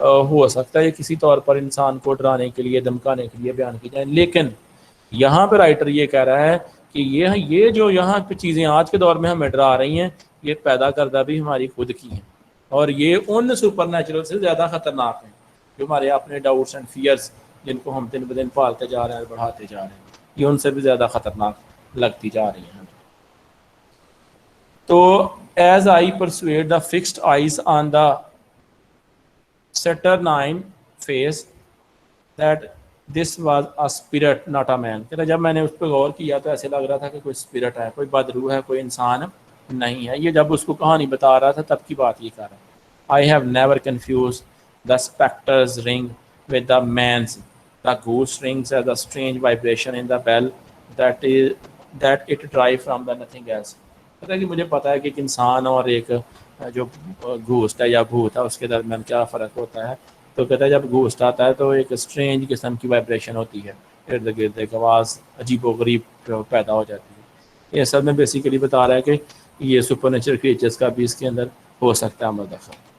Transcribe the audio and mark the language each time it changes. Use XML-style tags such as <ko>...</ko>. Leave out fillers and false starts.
<ur>ہو سکتا ہے کسی طور پر انسان کو ڈرانے کے لیے، دھمکانے کے لیے بیان کی جائیں، لیکن یہاں پہ رائٹر یہ کہہ رہا ہے کہ یہ جو یہاں پہ چیزیں آج کے دور میں ہمیں ڈرا رہی ہیں، یہ پیدا کردہ بھی ہماری خود کی ہیں، اور یہ ان سپر نیچرل سے زیادہ خطرناک ہیں، جو ہمارے اپنے ڈاؤٹس اینڈ فیئرس جن کو ہم دن بدن پالتے جا رہے ہیں اور بڑھاتے جا رہے ہیں, یہ ان سے بھی زیادہ خطرناک لگتی جا رہی ہیں.</ur> <en>تو as I perceived the fixed eyes on the Saturnine face that this was a spirit not a man.</en> <ur>کہتا جب میں نے اس پہ غور کیا تو ایسے لگ رہا تھا کہ کوئی اسپرٹ ہے, کوئی بدروح ہے, کوئی انسان نہیں ہے. یہ جب اس کو کہانی بتا رہا تھا تب کی بات یہ کر رہا ہے.</ur> <en>I have never confused the spectre's ring with the man's. The goose rings as a strange vibration in the bell that it derives from the nothing else.</en> <ur>کہتا ہے کہ مجھے پتا ہے کہ ایک انسان اور ایک جو گھوسٹ ہے یا بھوت ہے اس کے درمیان کیا فرق ہوتا ہے. تو کہتا ہے جب گھوسٹ آتا ہے تو ایک اسٹرینج قسم کی وائبریشن ہوتی ہے, ارد گرد ایک آواز عجیب و غریب پیدا ہو جاتی ہے. یہ سب میں بیسیکلی بتا رہا ہے کہ یہ سپر نیچرل کریچرز کا بھی اس کے اندر ہو سکتا ہے عمل دخل.</ur>